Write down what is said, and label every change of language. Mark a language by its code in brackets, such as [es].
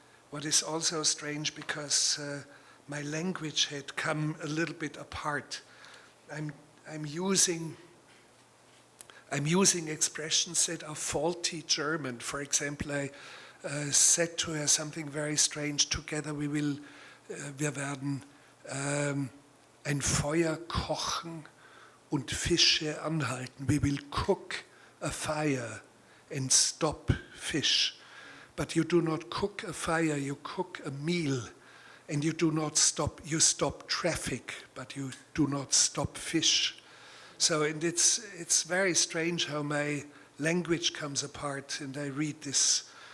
[en] What is also strange, because my language had come a little bit apart. I'm using expressions that are faulty German. For example, I said to her something very strange. [de] Together wir werden ein Feuer kochen und Fische anhalten. [en] We will cook a fire and stop fish. But you do not cook a fire, you cook a meal. And you do not stop, you stop traffic, but you do not stop fish. So, and it's very strange how my language comes apart, and I read this.